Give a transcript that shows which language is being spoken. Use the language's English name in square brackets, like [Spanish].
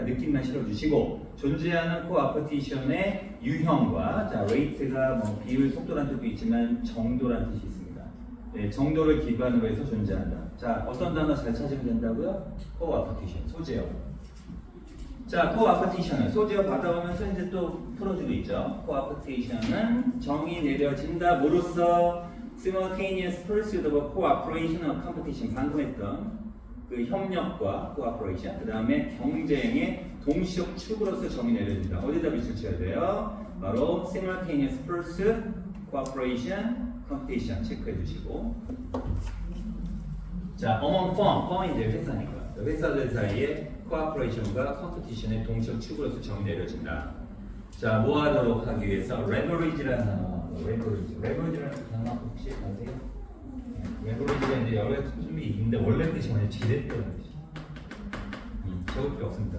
[Korean] 느낌만 실어주시고, 존재하는 co-opetition의 유형과, 자, rate가 뭐 비율, 속도란 뜻도 있지만 정도란 뜻이 있습니다. 네, 정도를 기반으로 해서 존재한다. 자, 어떤 단어 잘 찾으면 된다고요? co-opetition, 소재어. 자, co-opetition은 소재어 받아오면서 이제 또 풀어주고 있죠. co-opetition은 정의 내려진다. 뭐로써? [English] simultaneous pursuit of cooperation or competition. [Korean] 방금 했던 그 협력과 cooperation. 그 다음에 경쟁의 동시적 축으로서 정의 내려진다. 어디다 빛을 쳐야 돼요? 바로 [English] simultaneous pursuit, cooperation, competition [Korean] 체크해 주시고. 자, [English] among firm, [Korean] 이제 회사니까 회사들 사이에 cooperation과 competition의 동시적 축으로서 정의 내려진다. 자, 뭐 하도록 하기 위해서 leverage라는 단어, leverage라는 단어 혹시 아세요? leverage가 이제 여러 뜻이 있는데 원래 뜻이 뭐냐? 지렛대라는 뜻이죠. 적을 필요 없습니다.